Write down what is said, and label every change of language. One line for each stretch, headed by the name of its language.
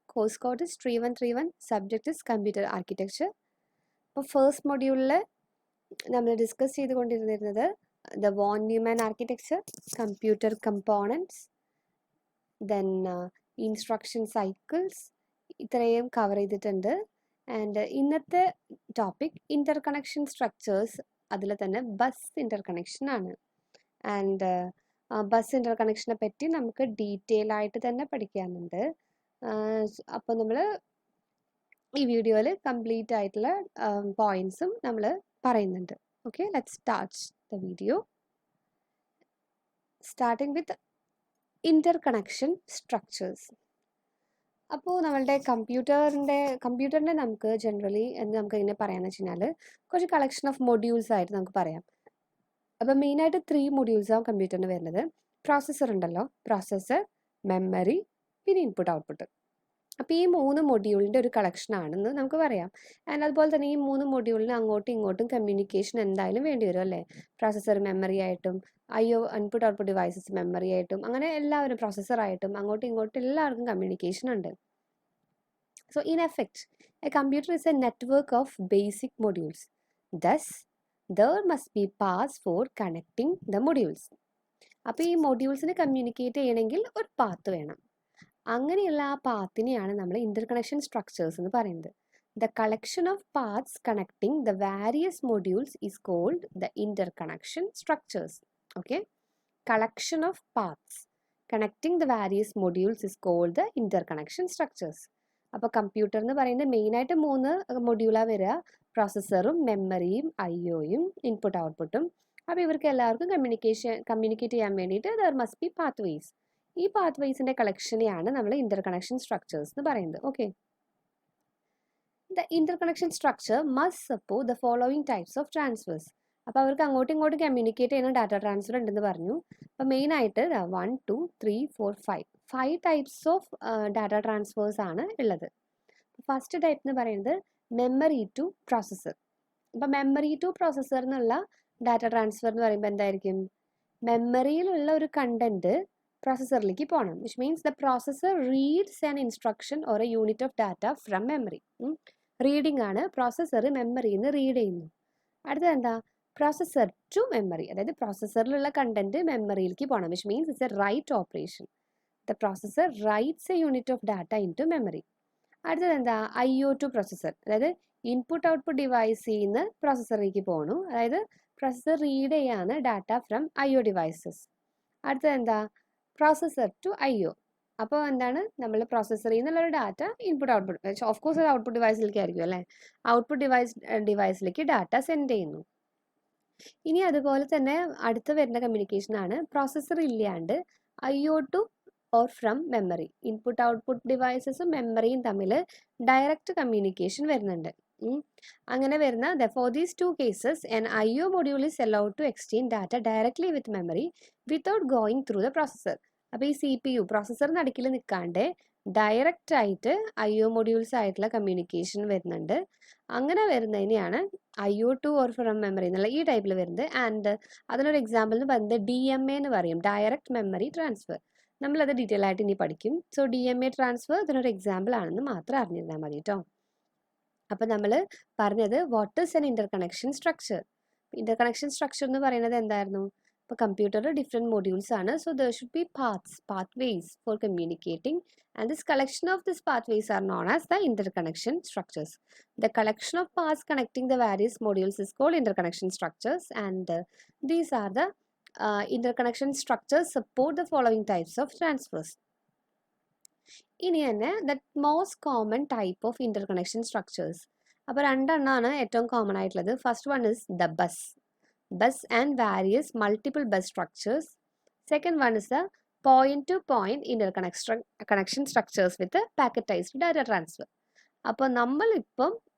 English: Course code is 3131, subject is Computer Architecture. For first module,
Malayalam: നമ്മൾ discuss ചെയ്തുകൊണ്ടിരുന്നത്
English: the von Neumann architecture, computer components, then instruction cycles,
Malayalam: ഇത്രയും cover ചെയ്തിട്ടുണ്ട്. And ഇന്നത്തെ topic ഇൻ്റർകണക്ഷൻ structures, അതിൽ തന്നെ bus ഇൻ്റർകണക്ഷൻ ആണ്. And bus ഇൻ്റർകണക്ഷനെ പറ്റി നമുക്ക് ഡീറ്റെയിൽ ആയിട്ട് തന്നെ പഠിക്കാനുണ്ട്. അപ്പോൾ നമ്മൾ ഈ വീഡിയോയിൽ കംപ്ലീറ്റ് ആയിട്ടുള്ള പോയിന്റ്സും നമ്മൾ പറയുന്നുണ്ട്.
English: Okay, let's start the video. Starting with interconnection structures.
Malayalam: അപ്പോൾ നമ്മളുടെ കമ്പ്യൂട്ടറിൻ്റെ നമുക്ക് ജനറലി നമുക്ക് എങ്ങനെ പറയാമെന്ന് വെച്ച് കഴിഞ്ഞാൽ കുറച്ച് കളക്ഷൻ ഓഫ് മൊഡ്യൂൾസ് ആയിട്ട് നമുക്ക് പറയാം. അപ്പോൾ മെയിനായിട്ട് 3 മൊഡ്യൂൾസാണ് കമ്പ്യൂട്ടറിന് വരുന്നത്. പ്രോസസ്സർ ഉണ്ടല്ലോ, പ്രോസസ്സർ, മെമ്മറി, പിന്നെ ഇൻപുട്ട് ഔട്ട്പുട്ട്. അപ്പോൾ ഈ 3 മൊഡ്യൂളിൻ്റെ ഒരു കളക്ഷൻ ആണെന്ന് നമുക്ക് പറയാം. ആൻഡ് അതുപോലെ തന്നെ ഈ 3 മൊഡ്യൂളിന് അങ്ങോട്ടും ഇങ്ങോട്ടും കമ്മ്യൂണിക്കേഷൻ എന്തായാലും വേണ്ടി വരും അല്ലേ. പ്രോസസ്സർ മെമ്മറി ആയിട്ടും, ഇൻപുട്ട് ഔട്ട്പുട്ട് ഡിവൈസസ് മെമ്മറി ആയിട്ടും, അങ്ങനെ എല്ലാവരും പ്രോസസ്സറായിട്ടും അങ്ങോട്ടും ഇങ്ങോട്ടും എല്ലാവർക്കും കമ്മ്യൂണിക്കേഷൻ ഉണ്ട്.
English: So in effect, a computer is a network of basic modules. Thus, there must be paths for connecting the modules.
Malayalam: അപ്പോൾ ഈ മൊഡ്യൂൾസിന് കമ്മ്യൂണിക്കേറ്റ് ചെയ്യണമെങ്കിൽ ഒരു പാത്ത് വേണം. അങ്ങനെയുള്ള ആ പാത്തിനെയാണ് നമ്മൾ ഇൻ്റർകണക്ഷൻ സ്ട്രക്ചേഴ്സ് എന്ന് പറയുന്നത്.
English: The collection of paths connecting the various modules is called the interconnection structures. Okay? Collection of paths connecting the various modules is called the interconnection structures.
Malayalam: അപ്പോൾ കമ്പ്യൂട്ടർ എന്ന് പറയുന്നത് മെയിനായിട്ട് 3 മൊഡ്യൂളാണ് വരിക. പ്രോസസ്സറും മെമ്മറിയും IOയും ഇൻപുട്ട് ഔട്ട്പുട്ടും. അപ്പോൾ ഇവർക്ക് എല്ലാവർക്കും കമ്മ്യൂണിക്കേറ്റ് ചെയ്യാൻ വേണ്ടിയിട്ട്
English: There must be pathways.
Malayalam: ഈ പാത്ത് വേസിൻ്റെ കളക്ഷനെയാണ് നമ്മൾ ഇൻ്റർകണക്ഷൻ സ്ട്രക്ചേഴ്സ് എന്ന് പറയുന്നത്.
English: Okay, the interconnection structure must support the following types of transfers.
Malayalam: അപ്പോൾ അവർക്ക് അങ്ങോട്ടും ഇങ്ങോട്ടും കമ്മ്യൂണിക്കേറ്റ് ചെയ്യുന്ന ഡാറ്റ ട്രാൻസ്ഫർ ഉണ്ടെന്ന് പറഞ്ഞു. അപ്പോൾ മെയിനായിട്ട് 1, 2, 3, 4, 5 ടൈപ്സ് ഓഫ് ഡാറ്റ ട്രാൻസ്ഫേഴ്സ് ആണ് ഉള്ളത്. ഫസ്റ്റ് ടൈപ്പ് എന്ന് പറയുന്നത് മെമ്മറി ടു പ്രോസസ്സർ. അപ്പോൾ മെമ്മറി ടു പ്രോസസ്സർ എന്നുള്ള ഡാറ്റ ട്രാൻസ്ഫർ എന്ന് പറയുമ്പോൾ എന്തായിരിക്കും, മെമ്മറിയിലുള്ള ഒരു കണ്ടന്റ് പ്രോസസ്സറിലേക്ക് പോകണം.
English: Which means the processor reads an instruction or a unit of data from memory.
Malayalam: Reading ആണ്, പ്രോസസ്സർ മെമ്മറിയിൽ നിന്ന് റീഡ് ചെയ്യുന്നു. അടുത്തത് എന്താ, പ്രോസസ്സർ ടു മെമ്മറി, അതായത് പ്രോസസ്സറിലുള്ള കണ്ടന്റ് മെമ്മറിയിലേക്ക് പോകണം.
English: Which means it's a write operation. The processor writes a unit of data into memory.
Malayalam: അടുത്തത് എന്താ,
English: IO to processor,
Malayalam: അതായത് ഇൻപുട്ട് ഔട്ട്പുട്ട് ഡിവൈസിൽ നിന്ന് പ്രോസസ്സറിലേക്ക് പോകണു. അതായത് പ്രോസസ്സർ റീഡ് ചെയ്യാണ് ഡാറ്റ ഫ്രം IO ഡിവൈസസ്. അടുത്തത് എന്താ, പ്രോസസ്സർ ടു IO. അപ്പോൾ എന്താണ്, നമ്മൾ പ്രോസസ്സറിൽ നിന്നുള്ളൊരു data input output, of course അത് ഔട്ട്പുട്ട് ഡിവൈസിലേക്ക് ആയിരിക്കും അല്ലേ, ഔട്ട്പുട്ട് ഡിവൈസിലേക്ക് ഡാറ്റ സെൻഡ് ചെയ്യുന്നു. ഇനി അതുപോലെ തന്നെ അടുത്ത് വരുന്ന കമ്മ്യൂണിക്കേഷൻ ആണ് പ്രോസസ്സർ ഇല്ലാണ്ട് IO two or from memory. Input output ഡിവൈസസും മെമ്മറിയും തമ്മിൽ ഡയറക്റ്റ് കമ്മ്യൂണിക്കേഷൻ വരുന്നുണ്ട്. അങ്ങനെ വരുന്ന
English: For these 2 cases an IO module is allowed to exchange data directly with memory without going through the processor.
Malayalam: അപ്പോൾ ഈ CPU പ്രോസസ്സറിന് അടുക്കിൽ നിൽക്കാണ്ട് ഡയറക്റ്റ് ആയിട്ട് IO modules ആയിട്ടുള്ള communication വരുന്നുണ്ട്. അങ്ങനെ വരുന്നതിനെയാണ് IO to or from memory എന്നുള്ള ഈ ടൈപ്പിൽ വരുന്നത്. ആൻഡ് അതിനൊരു എക്സാമ്പിൾ എന്ന് പറയുന്നത് DMA എന്ന് പറയും, ഡയറക്റ്റ് മെമ്മറി ട്രാൻസ്ഫർ. നമ്മളത് ഡീറ്റെയിൽ ആയിട്ട് ഇനി പഠിക്കും. സോ DMA ട്രാൻസ്ഫർ ഇതിനൊരു എക്സാമ്പിൾ ആണെന്ന് മാത്രം അറിഞ്ഞിരുന്നാൽ മതി കേട്ടോ. അപ്പം നമ്മൾ പറഞ്ഞത്
English: What is an interconnection structure.
Malayalam: ഇൻ്റർകണക്ഷൻ structure എന്ന് പറയുന്നത് എന്തായിരുന്നു, ഇപ്പോൾ കമ്പ്യൂട്ടറിൽ ഡിഫറെൻറ്റ് മൊഡ്യൂൾസ് ആണ്.
English: So there should be pathways for communicating and this collection of this pathways are known as the interconnection structures. The collection of paths connecting the various modules is called interconnection structures, and these are the interconnection structures support the following types of transfers.
Malayalam: ഇനി തന്നെ
English: The most common type of interconnection structures.
Malayalam: അപ്പോൾ 2 എണ്ണമാണ് ഏറ്റവും common ആയിട്ടുള്ളത്.
English: First one is the bus and various multiple bus structures. Second one is the point to point interconnection structures with packetized data transfer.
Malayalam: അപ്പോൾ നമ്മളിപ്പം